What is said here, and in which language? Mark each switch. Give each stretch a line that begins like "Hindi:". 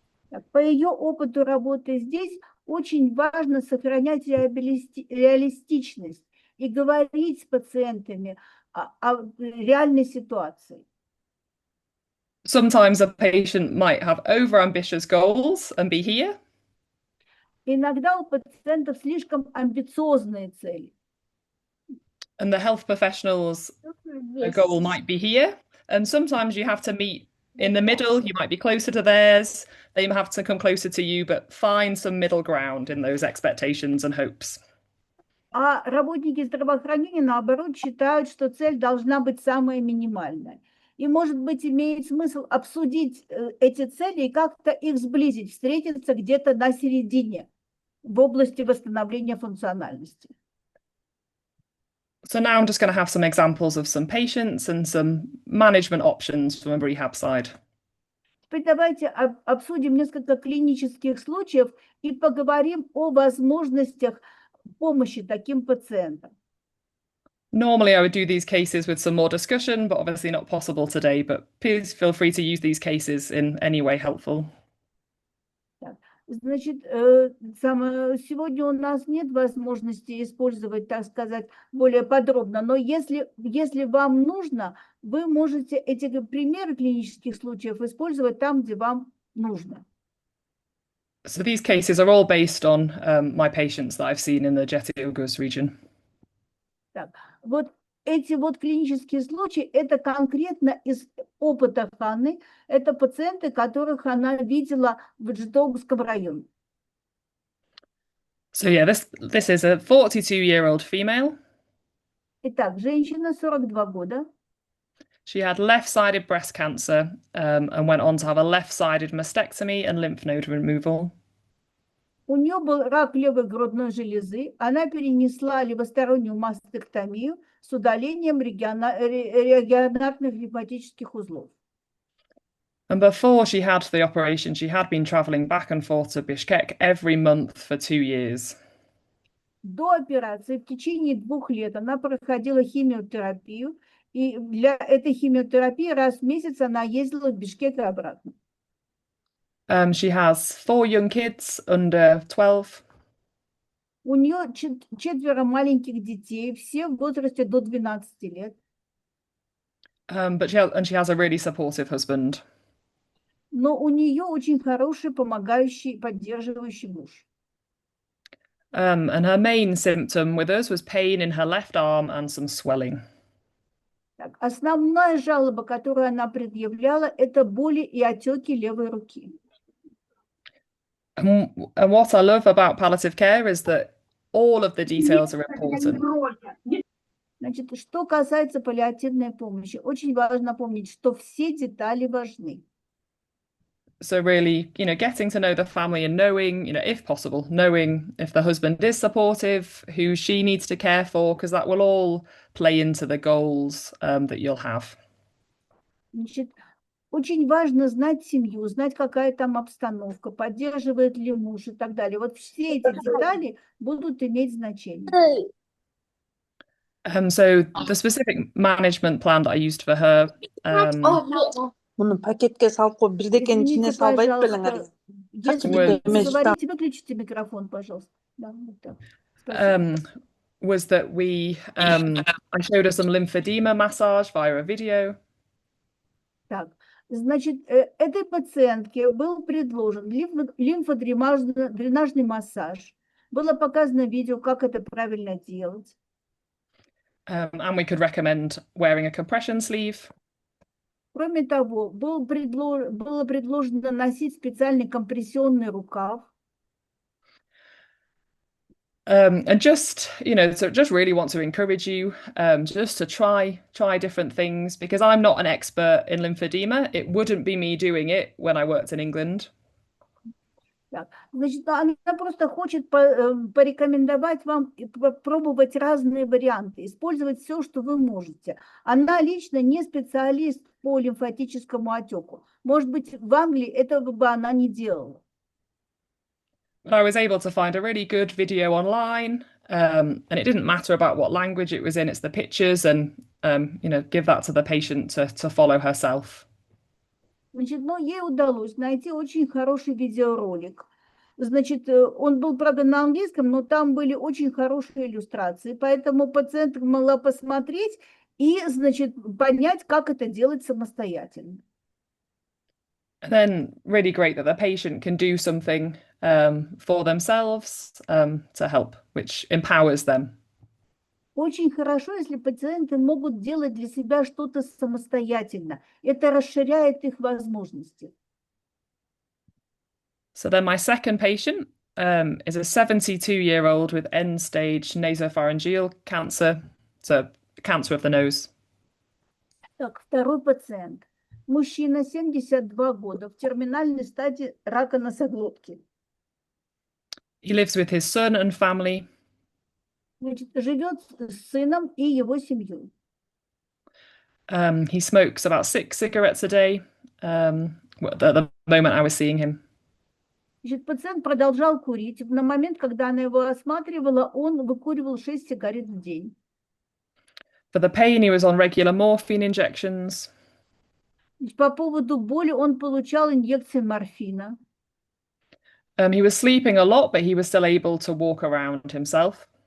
Russian: Так, по ее опыту работы здесь очень важно сохранять реалистичность и говорить с пациентами о реальной ситуации.
English: Sometimes a patient might have overambitious goals and be here.
Russian: Иногда у пациентов слишком амбициозные цели.
English: And the health professionals' goal might be here. And sometimes you have to meet in the middle. You might be closer to theirs. They have to come closer to you, but find some middle ground in those expectations and hopes.
Russian: А работники здравоохранения, наоборот, считают, что цель должна быть самая минимальная. И, может быть, имеет смысл обсудить эти цели и как-то их сблизить, встретиться где-то на середине в области восстановления функциональности.
English: So now I'm just going to have some examples of some patients and some management options from a rehab side.
Russian: Теперь давайте обсудим несколько клинических случаев и поговорим о возможностях помощи таким пациентам.
English: Normally, I would do these cases with some more discussion, but obviously not possible today. But please feel free to use these cases in any way helpful.
Russian: Значит, сегодня у нас нет возможности использовать, так сказать, более подробно, но если вам нужно, вы можете эти примеры клинических случаев использовать там, где вам нужно.
English: So these cases are all based on my patients that I've seen in the Getty-Oghuz region.
Russian: Так, вот эти вот клинические случаи, это конкретно из опыта Ханны, это пациенты, которых она видела в Джетоугском районе.
English: So yeah, this is a 42-year-old female.
Russian: Итак, женщина, 42 года.
English: She had left-sided breast cancer and went on to have a left-sided mastectomy and lymph node removal.
Russian: У нее был рак левой грудной железы. Она перенесла левостороннюю мастектомию с удалением регионарных лимфатических узлов.
English: And before she had the operation, she had been traveling back and forth to Bishkek every month for 2 years.
Russian: До операции в течение 2 лет она проходила химиотерапию, и для этой химиотерапии раз в месяц она ездила в Бишкек и обратно.
English: She has 4 young kids under 12.
Russian: У нее 4 маленьких детей, все в возрасте до 12 лет.
English: But she has a really supportive husband.
Russian: Но у нее очень хороший, помогающий, поддерживающий муж.
English: And her main symptom with us was pain in her left arm and some swelling.
Russian: Так, основная жалоба, которую она предъявляла, это боли и отеки левой руки.
English: And what I love about palliative care is that all of the details are important.
Russian: Значит, что касается паллиативной помощи, очень важно помнить, что все детали важны.
English: So really, getting to know the family and knowing, if possible, knowing if the husband is supportive, who she needs to care for, because that will all play into the goals that you'll have.
Russian: Значит, очень важно знать семью, знать, какая там обстановка, поддерживает ли муж и так далее. Вот все эти детали будут иметь значение.
English: So the specific management plan that I used for her.
Kazakh: Мұны пакетке салып қойып, бірдекенің ішіне
Russian: Извините,
Kazakh: салып айтып
Russian: пожалуйста, если вы говорите, выключите микрофон, пожалуйста. Да, вот так.
English: Was that I showed her some lymphedema massage via a video.
Russian: Так, значит, этой пациентке был предложен лимфодренажный массаж. Было показано видео, как это правильно делать.
English: And we could recommend wearing a compression sleeve.
Russian: Кроме того, было предложено носить специальный компрессионный рукав.
English: And just really want to encourage you just to try different things, because I'm not an expert in lymphedema. It wouldn't be me doing it when I worked in England.
Russian: Так, значит, она просто хочет порекомендовать вам попробовать разные варианты, использовать все, что вы можете. Она лично не специалист по лимфатическому отеку. Может быть, в Англии этого бы она не делала.
English: But I was able to find a really good video online, and it didn't matter about what language it was in, it's the pictures, and give that to the patient to follow herself.
Russian: Значит, но ей удалось найти очень хороший видеоролик. Значит, он был, правда, на английском, но там были очень хорошие иллюстрации, поэтому пациентка могла посмотреть и, значит, понять, как это делать самостоятельно.
English: And then really great that the patient can do something for themselves to help, which empowers them.
Russian: Очень хорошо, если пациенты могут делать для себя что-то самостоятельно. Это расширяет их возможности.
English: So then my second patient is a 72-year-old with end-stage nasopharyngeal cancer, so cancer of the nose.
Russian: Так, второй пациент. Мужчина, 72 года, в терминальной стадии рака носоглотки.
English: He lives with his son and family.
Russian: Значит, живет с сыном и его семьей.
English: He smokes about 6 cigarettes a day at the moment I was seeing him.
Russian: Значит, пациент продолжал курить. На момент, когда она его осматривала, он выкуривал 6 сигарет в день.
English: For the pain, he was on regular morphine injections.
Russian: Значит, по поводу боли он получал инъекции морфина.
English: He was sleeping a lot, but he was still able to walk around himself.